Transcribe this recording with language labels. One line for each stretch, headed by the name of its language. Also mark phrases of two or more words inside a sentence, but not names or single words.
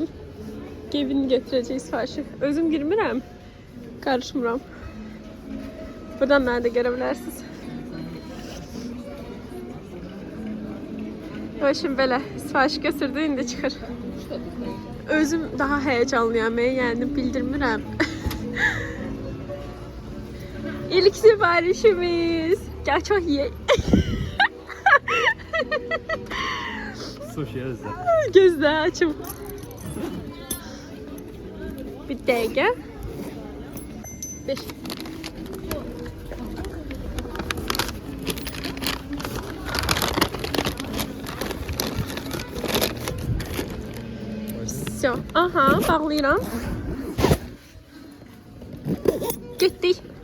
Azerbaijani: Gevini götürəcək sifarişi. Özüm girmirəm. Karışmıram. Buradan məni də görə bilərsiniz. O şimdi belə sifariş götürdü, indi çıxır. Özüm daha heyecanlıyam, yani bildirmirəm. İlk sifarişimiz.
Turkish: Gel çok iyi.
Azerbaijani: Sushi özde. Gözler açım. Bir dəqiqə.
Russian: 5. Все.
Azerbaijani: Aha, bağlayıram. Getdik.